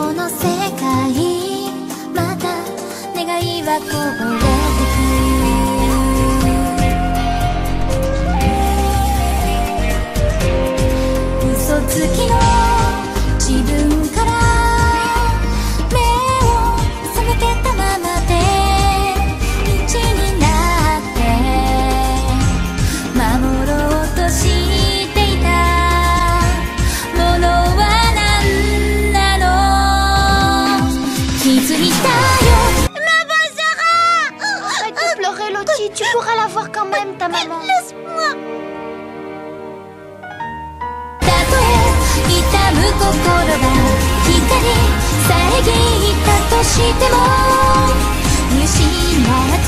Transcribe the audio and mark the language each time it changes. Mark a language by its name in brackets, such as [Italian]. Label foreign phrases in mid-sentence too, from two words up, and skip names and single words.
[Japanese] 世界また願いはこぼれてく嘘つきの自分から目を背けたままで一になって守ろうとしていたものは何なの気づいたよ Maman Sarah [French] Arrête de pleurer, Lottie. Tu pourras la voir quand même, ta maman. Laisse-moi [Japanese] たとえ痛む心が光遮ったとしても見失っち